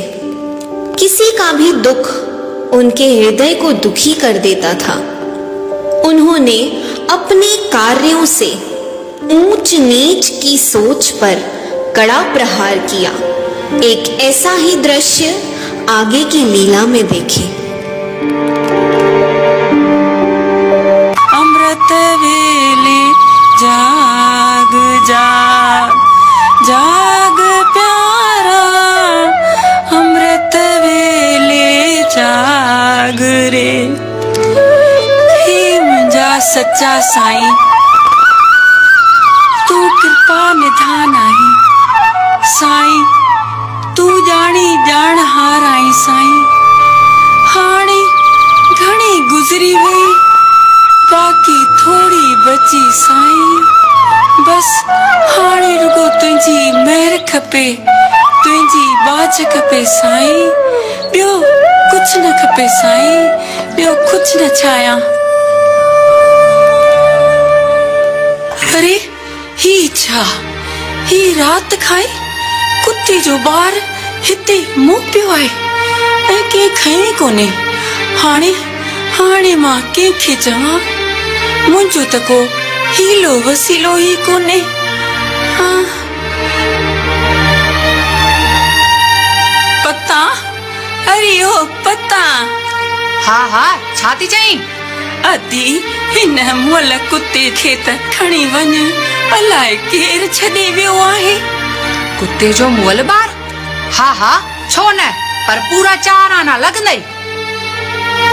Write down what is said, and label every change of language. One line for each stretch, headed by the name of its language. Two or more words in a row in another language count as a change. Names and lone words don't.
Hindi: किसी का भी दुख उनके हृदय को दुखी कर देता था। उन्होंने अपने कार्यों से ऊंच नीच की सोच पर कड़ा प्रहार किया। एक ऐसा ही दृश्य आगे की लीला में देखें।
Sindhi: अमृत वेले जाग जाग जाग प्यारा, अमृत वेले जाग रे। हे मुंजा सच्चा साईं, तू कृपा निधान आई। साईं तू जानी जान हार आई। साईं हाणे घणी गुजरी वई, बाकी थोड़ी बची। साईं बस हाणे रुगो तुंहिंजी मेहर खपे, तुंहिंजी बाज खपे। साईं ॿियो कुछ न खपे। साईं ॿियो कुछ न चाहियां। अरे ही छा, ही रात खाए कुत्ते जो ॿार हिते मुंह पियो आहे ऐं कंहिं खई कोन्हे। हाणे हाणे मां कंहिंखे चवां, मुंहिंजो त को हीलो वसीलो ही कोन्हे। हाँ पता, अरे ओ पता। हा हा, छा थी चईं? अदी हिन मुअल कुत्ते खे त खणी वञ, अलाए केर छॾे वियो आहे। कुत्ते जो मुअल ॿार? हा हा, छो न, पर पूरा 4 आना लॻंदई।